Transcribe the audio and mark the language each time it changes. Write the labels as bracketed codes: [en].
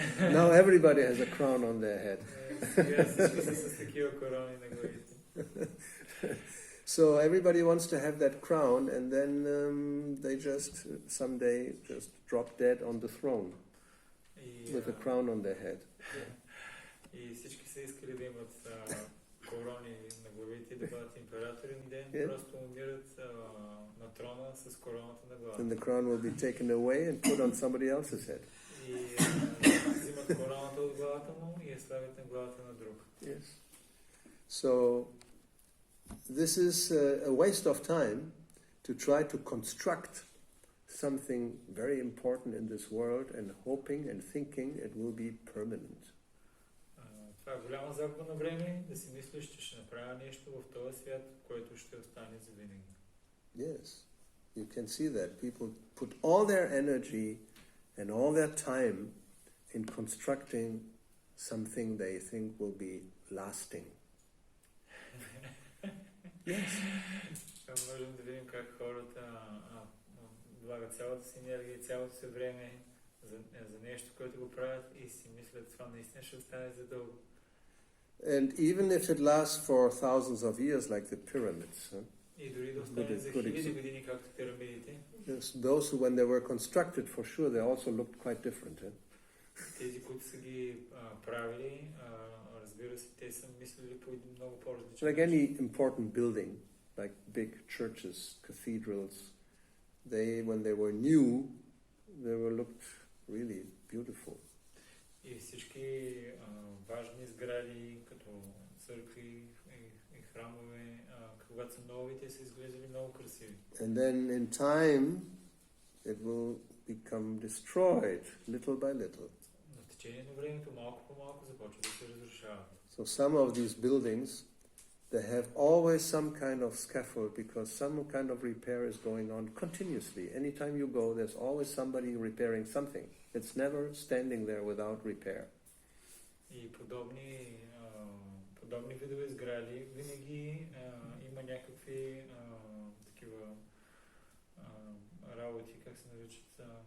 [en] Now everybody has a crown on their head. So everybody wants to have that crown, and then they just someday just drop dead on the throne with a crown on their head. [bg] И всички са искали да имат корони на главите, да бъдат императори, но ден просто умират на трона с короната на главата. [en] And the crown will be taken away and put on somebody else's head. [bg] И взимат короната от главата му и я слагат на главата на друг. [en] Yes. So this is a waste of time to try to construct something very important in this world and hoping and thinking it will be permanent. [bg] Това е голяма загуба на време, да си мислиш, че ще направя нещо в този свят, което ще остане за винаги. [en] Yes, you can see that people put all their energy and all their time in constructing something they think will be lasting. Yes. [bg] Можем да видим как хората влагат цялата си енергия и цялото си време за нещо, което го правят и си мислят, това наистина ще остане за дълго. [en] And even if it lasts for thousands of years, like the pyramids, [bg] и дори да остане за хиляди години, както пирамидите, [en] those who, when they were constructed, for sure, they also looked quite different. [bg] Тези, които са ги правили, разбира се, те са мислили по много по-различен. [en] Like any important building, like big churches, cathedrals, when they were new, they were looked really beautiful. [bg] И всички важни сгради, като църкви и храмове, когато са нови, те са изглеждали много красиви. [en] And then in time, it will become destroyed, little by little. [bg] На течение на времето, малко по малко, започва да се разрушават. [en] So some of these buildings, they have always some kind of scaffold because some kind of repair is going on continuously. Anytime you go, there's always somebody repairing something. It's never standing there without repair. [bg] И подобни видове сгради винаги има някакви такива работи, как се наричат?